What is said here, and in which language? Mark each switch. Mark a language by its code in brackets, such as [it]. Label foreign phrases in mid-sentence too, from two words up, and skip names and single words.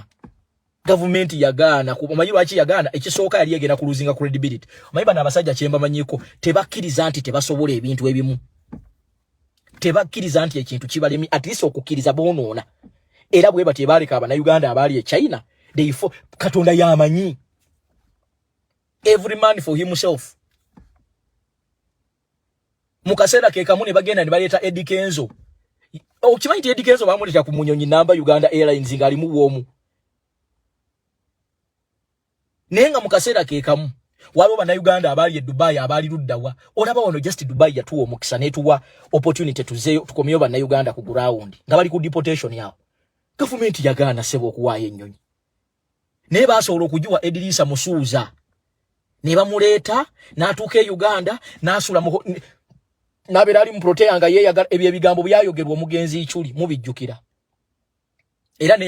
[lg] Government yagaana kumanyi lwaki yagaana. Ekisooka yali yegenda kuluzinga credibility. Omanyi bano abasajja kyemba manyiko tebakkiriza nti tebasobola ebintu ebimu. Tebakkiriza nti ekintu kibalemi [en] at least [lg] okukkiriza boonoona. Era bwe bati baaleka Abannayuganda abaali e China Katonda yamanyi. [en] Every man for himself. [lg] Mukaseera ke kamu ne bagenda ne baleeta Eddie Kenzo. Okimanyi nti Eddie Kenzo baamuleeta ku munyonyi namba Uganda Airlines ng'alimu bwomu. Nenga mukaseera ke kamu Waliwo bannayuganda abali e Dubai abali luddawa olaba wano just Dubai yatuwa omukisa netuwa opportunity tuzeyo tukomyeyo bannayuganda ku ground nga bali ku deportation yawo government yagaana sebo okuwaayo ennyonyi naye basobola okugiwa Edrisa Musuuza ne bamuleeta n'atuuka e Uganda n'asula n'abeera ali mu protea nga yeeyagala ebyo ebigambo byayogerwa omugenzi Ichuli mubijjukira era ne